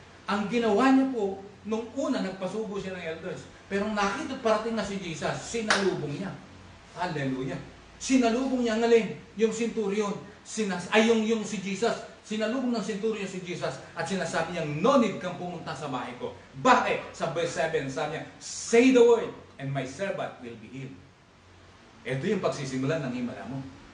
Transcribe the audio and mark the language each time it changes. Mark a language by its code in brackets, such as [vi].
[tl] Ang ginawa niya po, nung una, nagpasubo siya ng elders. Pero nakita parating na si Jesus, sinalubong niya. Hallelujah. Sinalubong niya, ngaling, yung centurion, yung si Jesus, sinalubong ng centurion si Jesus, at sinasabi niya, [en] no need [tl] kang pumunta sa bahay ko. Bakit? Sa verse 7, sabi niya, [en] say the word, and my servant will be healed. [tl] Ito yung pagsisimulan ng himala mo.